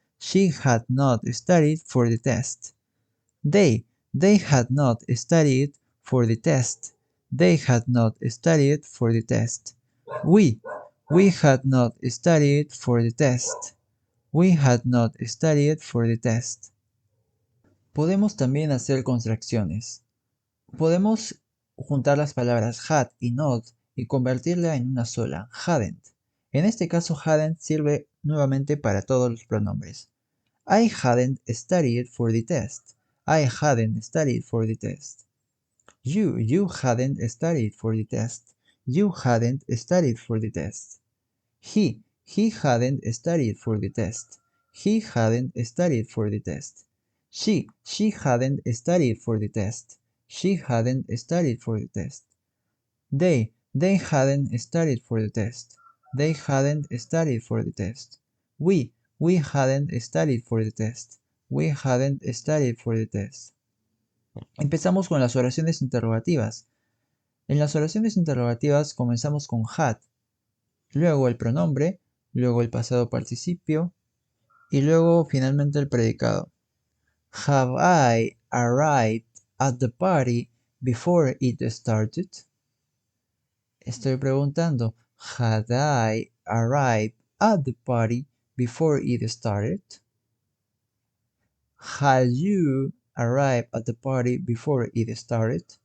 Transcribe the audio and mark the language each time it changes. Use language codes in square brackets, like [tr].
[en] She had not studied for the test. They had not studied for the test. They had not studied for the test. We had not studied for the test. We had not studied for the test. [es] Podemos también hacer contracciones. Podemos juntar las palabras had y not y convertirla en una sola, hadn't. En este caso, hadn't sirve nuevamente para todos los pronombres. [en] I hadn't studied for the test. I hadn't studied for the test. You hadn't studied for the test. You hadn't studied for the test. He hadn't studied for the test. He hadn't studied for the test. She hadn't studied for the test. She hadn't studied for the test. They hadn't studied for the test. They hadn't studied for the test. We hadn't studied for the test. We hadn't studied for the test. [es] Empezamos con las oraciones interrogativas. En las oraciones interrogativas comenzamos con had, luego el pronombre, luego el pasado participio y luego finalmente el predicado. [en] Have I arrived at the party before it started? [es] Estoy preguntando, [en] had I arrived at the party before it started? Had you arrived at the party before it started?